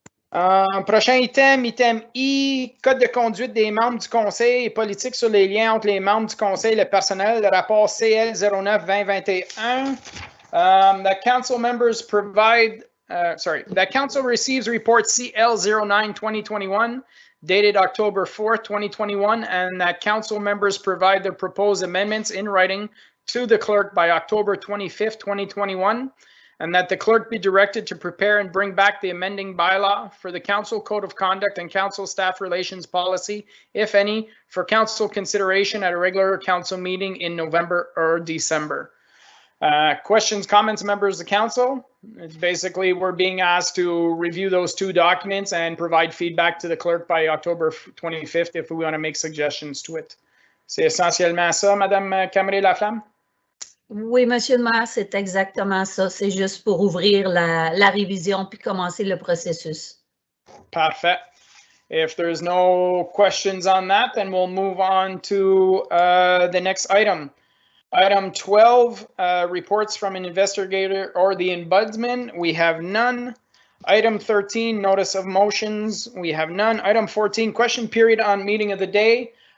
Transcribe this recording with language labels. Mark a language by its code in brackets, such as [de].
[fr] Prochain item, item I, code de conduite des membres du conseil et politique sur les liens entre les membres du conseil et le personnel, le rapport CL 09-2021. [en] The council members provide, the council receives report CL 09-2021 dated October 4th, 2021, and that council members provide the proposed amendments in writing to the clerk by October 25th, 2021. And that the clerk be directed to prepare and bring back the amending bylaw for the council code of conduct and council staff relations policy, if any, for council consideration at a regular council meeting in November or December. Questions, comments, members of the council? It's basically we're being asked to review those two documents and provide feedback to the clerk by October 25th if we want to make suggestions to it. [fr] C'est essentiellement ça, Madame Camré-Laflamme? Oui, Monsieur le maire, c'est exactement ça. C'est juste pour ouvrir la révision puis commencer le processus. Parfait. [en] If there's no questions on that, then we'll move on to the next item. Item 12, reports from an investigator or the ombudsman. We have none. Item 13, notice of motions. We have none. Item 14, question period on meeting of the day.